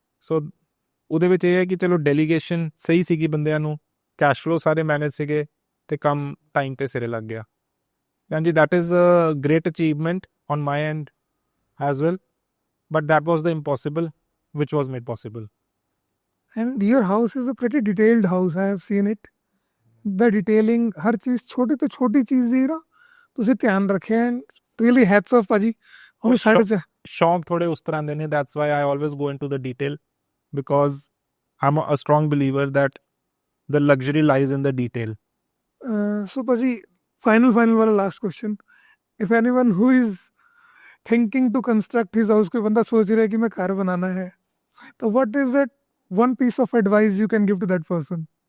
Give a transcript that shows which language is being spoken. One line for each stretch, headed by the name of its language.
Punjabi: So ਉਹਦੇ ਵਿੱਚ ਇਹ ਹੈ ਕਿ ਚਲੋ ਡੈਲੀਗੇਸ਼ਨ ਸਹੀ ਸੀਗੀ ਬੰਦਿਆਂ ਨੂੰ ਕੈਸ਼ ਫਲੋ ਸਾਰੇ ਮੈਨੇਜ ਸੀਗੇ ਤੇ ਕੰਮ ਟਾਈਮ ਤੇ ਸਿਰੇ ਲੱਗ ਗਿਆ. ਹਾਂਜੀ
English: that is a great achievement on my end as well but that was the impossible which was made possible. And your house is a pretty detailed house. I have seen it. The detailing,
Hindi: हर चीज छोटी तो छोटी चीज
Punjabi: ਦੀ ਨਾ ਤੁਸੀਂ ਧਿਆਨ ਰੱਖਿਆ
English: and really hats off
Punjabi: ਭਾਜੀ. ਉਹ ਸਾਡੇ ਚ ਸ਼ੌਂਕ ਥੋੜੇ ਉਸ ਤਰ੍ਹਾਂ ਦੇ ਨੇ
English: that's why I always go into the detail because I'm a strong believer that the luxury lies in the detail. So ਭਾਜੀ final वाला last question. If anyone who is thinking to construct his house,
Hindi: कोई बंदा सोच रहा है कि मैं घर बनाना है तो
English: what is that one piece of advice you can give to that person?